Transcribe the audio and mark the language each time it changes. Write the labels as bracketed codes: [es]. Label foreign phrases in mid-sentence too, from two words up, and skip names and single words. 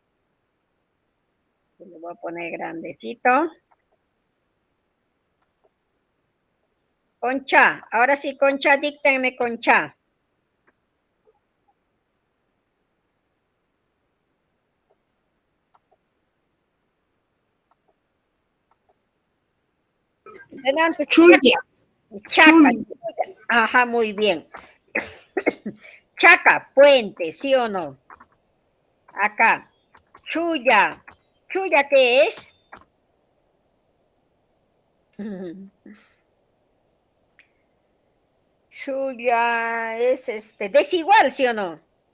[es] Le voy a poner grandecito. Concha, ahora sí, Concha, díctenme Concha. Delante, Chulla, chaca. chulla. Ajá, muy bien. Chaca, puente, ¿sí o no? Acá. Chuya. ¿Chuya qué es? Chuya es desigual, ¿sí o no?